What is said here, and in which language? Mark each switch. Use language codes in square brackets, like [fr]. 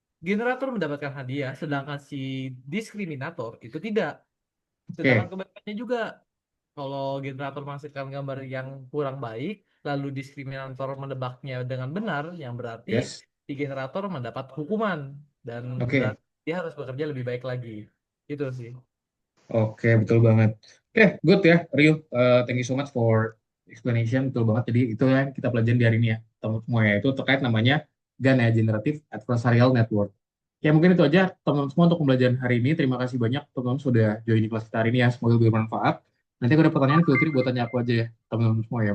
[id] Generator mendapatkan hadiah, sedangkan si diskriminator itu tidak. Sedangkan Oke. kebalikannya juga, kalau generator menghasilkan gambar yang kurang baik, lalu diskriminator menebaknya dengan benar, yang berarti Yes. si generator mendapat hukuman dan Oke. berarti dia harus bekerja lebih baik lagi. Itu sih. Oke, betul banget. Oke, good ya, Rio. [en] Thank you so much for explanation. [id] Betul banget. Jadi itu yang kita pelajari di hari ini ya, teman semua ya. Itu terkait namanya GAN ya, Generative Adversarial Network. Ya mungkin itu aja teman-teman semua untuk pembelajaran hari ini. Terima kasih banyak teman-teman sudah join di kelas kita hari ini ya. Semoga bermanfaat. Nanti aku ada pertanyaan, [en] feel free [id] buat tanya aku aja ya, teman-teman semua ya.